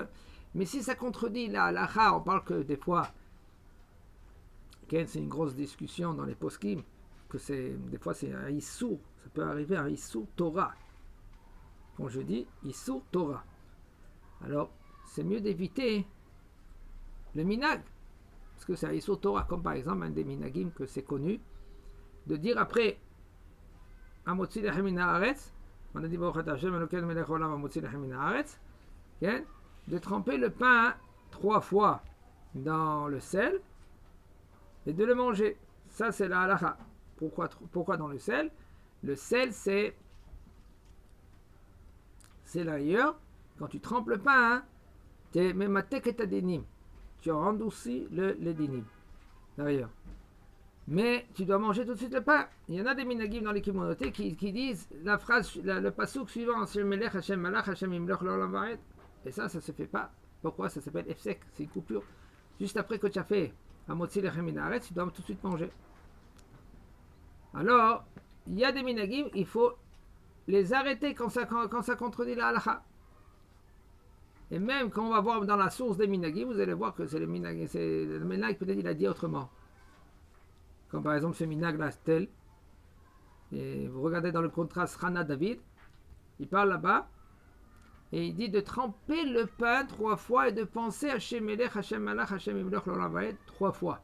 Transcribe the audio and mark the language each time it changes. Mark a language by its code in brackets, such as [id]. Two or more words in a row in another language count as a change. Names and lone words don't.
[fr] Mais si ça contredit la halakha, on parle que des fois, c'est une grosse discussion dans les poskim, que des fois c'est un issur, ça peut arriver un [he] איסור תורה. [fr] Quand je dis [he] איסור תורה, [fr] alors c'est mieux d'éviter le minag, parce que c'est un [he] איסור תורה, [fr] comme par exemple un des minagim que c'est connu, de dire après [he] המוציא לחם מן הארץ, [fr] on a dit [he] ברוך אתה השם אלוקינו מלך העולם המוציא לחם מן הארץ, [fr] de tremper le pain 3 fois dans le sel et de le manger. Ça c'est la halakha. Pourquoi dans le sel? Le sel c'est l'ailleurs, quand tu trempes le pain, tu es mematek et adinim, tu endurcis les dinim d'ailleurs. Mais tu dois manger tout de suite le pain. Il y en a des minagim dans les communautés qui disent la phrase, le pasouk suivant, [he] ה' מלך, ה' מלך, ה' ימלוך לעולם ועד. [fr] Et ça se fait pas. Pourquoi? Ça s'appelle efsek, c'est une coupure. Juste après que tu as fait [he] המוציא לחם מן הארץ, [fr] tu dois tout de suite manger. Alors, il y a des minagim, il faut les arrêter quand ça contredit la halakha. Et même quand on va voir dans la source des minagim, vous allez voir que c'est le minag peut-être il a dit autrement. Comme par exemple ce minag là, tel, et vous regardez dans le contraste Hana David, il parle là-bas, et il dit de tremper le pain 3 fois et de penser [he] ה' מלך, ה' מלך, ה' ימלוך לעולם ועד [fr] 3 fois.